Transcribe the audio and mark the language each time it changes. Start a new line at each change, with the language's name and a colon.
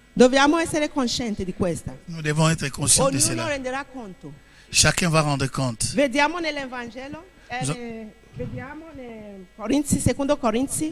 Italian: Dobbiamo essere coscienti di questa.
French: Nous devons être conscients de
Italian: Ognuno
French: cela.
Italian: renderà conto.
French: Chacun va rendre compte.
Italian: Vediamo nell'Evangelo, vediamo nel Corinzi, secondo Corinzi.